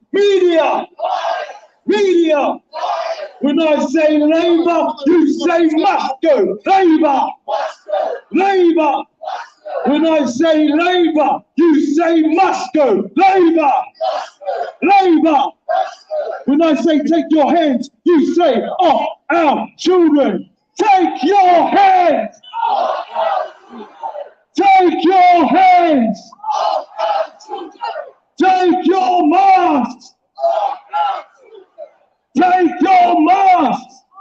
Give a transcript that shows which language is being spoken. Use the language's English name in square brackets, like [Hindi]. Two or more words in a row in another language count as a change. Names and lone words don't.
[English] Media! Media! When I say Labour, you say must go. Labour! Labour! When I say Labour, you say must go. Labour! Labour! When I say take your hands, you say off our children. Take your hands! Take your hands! Take your masks! Take your masks!